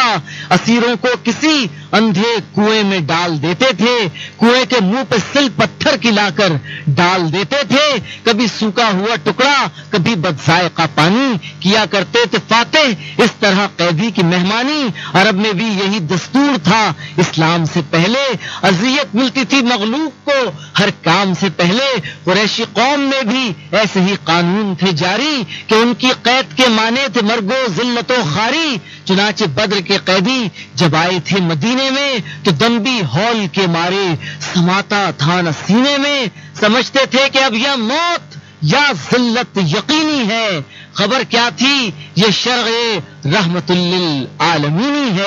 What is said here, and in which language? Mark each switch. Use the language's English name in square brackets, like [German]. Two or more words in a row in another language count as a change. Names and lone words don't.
[Urdu] اسیروں کو کسی اندھے کنویں میں ڈال دیتے تھے، کنویں کے منہ پہ سل پتھر کھلا کر ڈال دیتے تھے، کبھی سوکھا ہوا ٹکڑا کبھی بدذائقہ پانی کیا کرتے تھے فاتح۔ اس طرح قیدی کی مہمانی عرب میں بھی یہی دستور تھا۔ اسلام سے پہلے اذیت ملتی تھی مغلوب کو ہر کام سے پہلے۔ قریشی قوم میں بھی ایسے ہی قانون تھے جاری کہ ان کی قید کے معنی تھے مرگ و ذلت و خواری۔ چنانچہ بدر کے قیدی جب آئے تھے مدینے میں تو دم بھی ہول کے مارے سماتا تھا نہ سینے میں، سمجھتے تھے کہ اب یہ موت یا ذلت یقینی ہے۔ خبر کیا تھی یہ شرع رحمت للعالمین ہے۔